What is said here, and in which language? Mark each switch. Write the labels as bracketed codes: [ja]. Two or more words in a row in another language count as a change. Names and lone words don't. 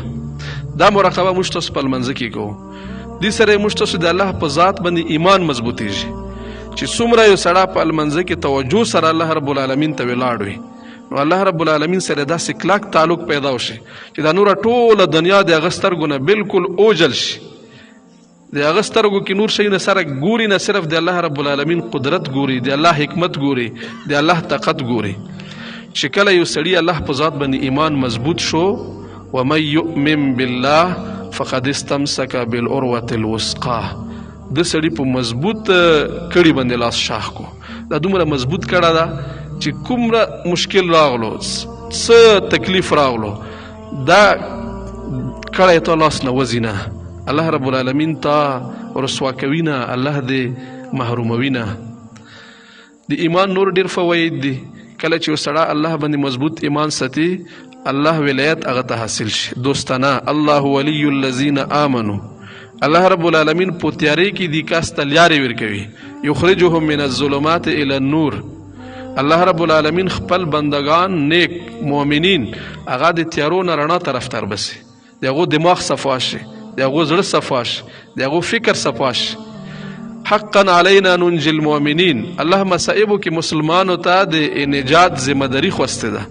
[ps] دا مراقبه موږ تاسو په لمانځه کې کوو. دې سره موږ تاسو د الله په ذات باندې ایمان مضبوطیږي چې څومره یو سړی په لمانځه کې توجه سره الله رب العالمین ته ولاړ وي نو الله رب العالمین سره داسې کلک تعلق پیدا وشي چې دا نوره ټوله دنیا د هغه سترګو نه بالکل اوجل شي. د هغه سترګو کې نور شی نه سره ګوري، نه صرف د الله رب العالمین قدرت ګوري، د الله حکمت ګوري، د الله طاقت ګوري. چې کله یو سړي الله په ذات باندې ایمان مضبوط شو، [ar] ومن یؤمن بالله فقد استمسک بالعروة الوثقى، [ps] د سړي په مضبوط کړي باندې لاس شاخ کو. دا دومره مضبوط کړه ده چې کومره مشکل راغلو څه تکلیف راغلو دا کړه ته لاس نه وځي نه. الله رب العالمین تا رسوا کوي نه، الله دې محروموي نه. د ایمان نور ډېر فواید دي. کله چې سړی الله باندې مضبوط ایمان ساتي الله ولایت هغه ته حاصل شي. دوستانه [ar] الله ولی الذین آمنوا، [ps] الله رب العالمین په تیارې کې دي کس ته لارې ورکوي، [ar] یخرجهم من الظلمات الى النور. [ps] الله رب العالمین خپل بندگان نیک مؤمنین هغه د تیارو نه رڼا طرف ته ربسي، د هغو دماغ صفا شي، د هغو زړه صفا شي، د هغو فکر صفا شي. [ar] حقا علینا ننجي المؤمنین، [ps] الله مصائبو کې مسلمانو ته د نجات ذمہ داری خوسته ده.